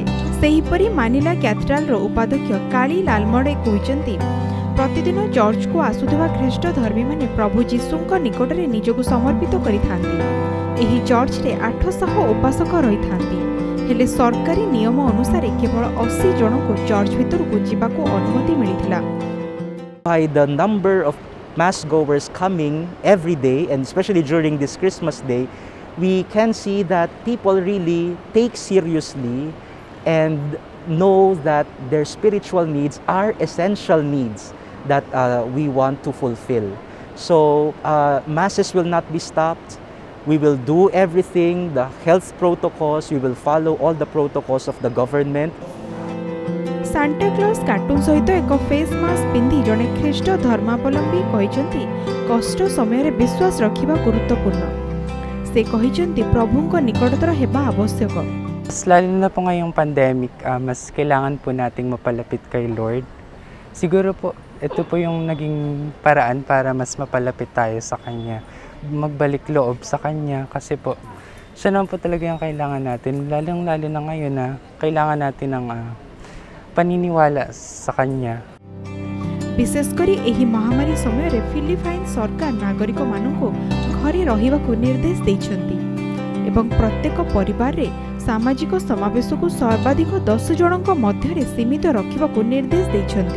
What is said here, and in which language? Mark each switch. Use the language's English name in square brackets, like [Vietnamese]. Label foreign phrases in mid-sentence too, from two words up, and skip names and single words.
[Odia] ସେହିପରି ମାନିଲା କ୍ୟାଥେଡ୍ରାଲ ର ଉପାଧ୍ୟକ୍ଷ କାଲି ଲାଲମଡେ କହିଛନ୍ତି ପ୍ରତିଦିନ ଚର୍ଚ୍ଚ କୁ ଆସୁଥିବା ଖ୍ରୀଷ୍ଟ ଧର୍ମୀ ମାନେ ପ୍ରଭୁ ଯୀଶୁଙ୍କ ନିକଟ ରେ ନିଜକୁ ସମର୍ପିତ କରିଥାନ୍ତି। ଏହି ଚର୍ଚ୍ଚ ରେ 800 ଉପାସକ ରହିଥାନ୍ତି ହେଲେ ସରକାରୀ ନିୟମ ଅନୁସାରେ କେବଳ 80 ଜଣ କୁ ଚର୍ଚ୍ଚ ଭିତର କୁ ଯିବାକୁ ଅନୁମତି ମିଳିଥିଲା। [English] By the number of mass goers coming every day, and especially during this Christmas day, we can see that people really take seriously and know that their spiritual needs are essential needs that we want to fulfill. So masses will not be stopped. We will do everything, the health protocols, we will follow all the protocols of the government. [Odia] ସାଣ୍ଟା କ୍ଲଜ କାର୍ଟୁନ ସହିତ ଏକ [English] face mask [Odia] ପିନ୍ଧି ଜଣେ ଖ୍ରୀଷ୍ଟ ଧର୍ମାବଲମ୍ବୀ କହନ୍ତି କଷ୍ଟ ସମୟ ବିଶ୍ୱାସ ରଖା ଗୁରୁତ୍ୱପୂର୍ଣ୍ଣ। ସେ କହନ୍ତି ପ୍ରଭୁଙ୍କ ନିକଟତର ହେବା ଆବଶ୍ୟକ। [Filipino] Lalo na po ngayong pandemic, mas kailangan po nating mapalapit kay Lord. Siguro po, ito po yung naging paraan para mas mapalapit tayo sa Kanya. Magbalik loob sa Kanya kasi po, siya naman po talaga yung kailangan natin. Lalong-lalo na ngayon na kailangan natin ng paniniwala sa Kanya. [Odia] ବିଶେଷକରି ଏହି ମହାମାରୀ ସମୟ ରେ ଫିଲିପାଇନ ସରକାର ନାଗରିକ ମାନଙ୍କ ଘରେ ରହିବାକୁ ନିର୍ଦ୍ଦେଶ ଦେଉଛନ୍ତି ଏବଂ ପ୍ରତ୍ୟେକ ପରିବାର ରେ ସାମାଜିକ ସମାବେଶ କୁ ସର୍ବାଧିକ 10 ଜଣଙ୍କ ମଧ୍ୟ ସୀମିତ ରଖିବାକୁ ନିର୍ଦ୍ଦେଶ ଦେଉଛନ୍ତି।